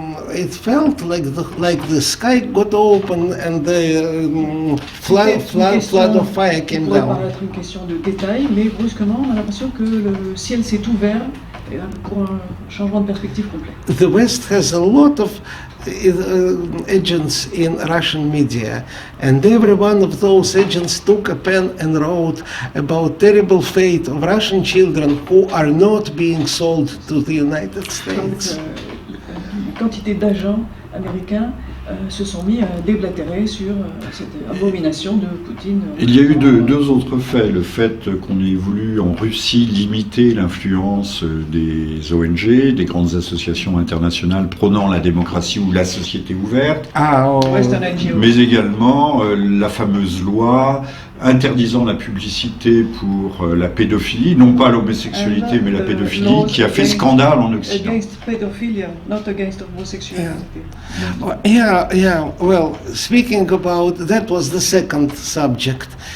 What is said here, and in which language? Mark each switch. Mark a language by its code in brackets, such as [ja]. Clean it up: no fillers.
[en] it felt like the sky got open and the flood of fire came [fr] pourrait [en] down. [fr] paraître une question de détail, mais brusquement, on a l'impression que le ciel s'est ouvert pour un changement de perspective complet. [en] The West has a lot of agents in Russian media, and every one of those agents took a pen and wrote about terrible fate of Russian children who are not being sold to the United States. [fr] Une quantité d'agents américains se sont mis à déblatérer sur cette abomination de Poutine. Il y a eu deux autres faits. Le fait qu'on ait voulu en Russie limiter l'influence des ONG, des grandes associations internationales prônant la démocratie ou la société ouverte, [en] Western NGO. [fr] mais également la fameuse loi interdisant la publicité pour la pédophilie, non pas l'homosexualité mais la pédophilie, qui a fait scandale en Occident. [en] Against pedophilia, not against homosexuality. Yeah. Well, speaking about that was the second subject.